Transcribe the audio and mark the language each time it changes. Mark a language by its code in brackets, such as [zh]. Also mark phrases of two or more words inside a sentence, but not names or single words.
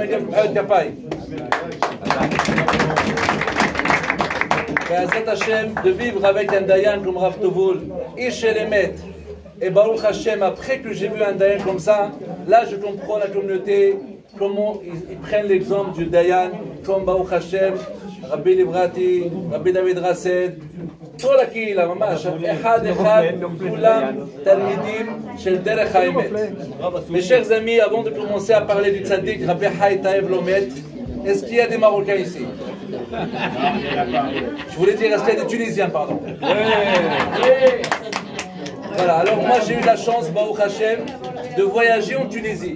[fr] de vivre avec un Dayan comme Rav Tovoul, Ish Elemet, et [he] ברוך השם, [fr] après que j'ai vu un Dayan comme ça, là je comprends la communauté, comment ils prennent l'exemple du Dayan, comme [he] ברוך השם, [fr] Rabbi Librati, Rabbi David Rassed, [he] כל הקהילה, ממש, אחד אחד, כולם תלמידים של דרך האמת. [fr] Mes chers amis, avant de commencer à parler du tzaddik, Rabbi Chai Taev Lomet, est-ce qu'il y a des Marocains ici? Je voulais dire, est-ce qu'il y a des Tunisiens, pardon? Voilà, alors moi j'ai eu la chance, [he] ברוך השם, [fr] de voyager en Tunisie.